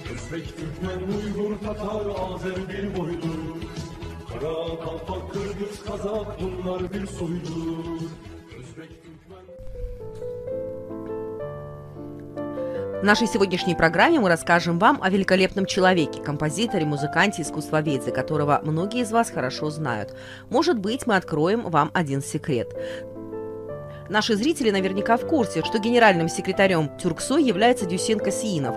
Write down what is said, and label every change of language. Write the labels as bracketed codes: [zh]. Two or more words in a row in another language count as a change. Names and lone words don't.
[tr] Özbek, Türkmen, Uygur, Tatar, Azer bir boydur. Kara, Kalpak, Kırgız, Kazak bunlar bir soydur. Özbek, Türkmen... [ru] В нашей сегодняшней программе мы расскажем вам о великолепном человеке, композиторе, музыканте, искусствоведе, которого многие из вас хорошо знают. Может быть, мы откроем вам один секрет. Наши зрители наверняка в курсе, что генеральным секретарем Тюрксой является Дюсен Касиинов.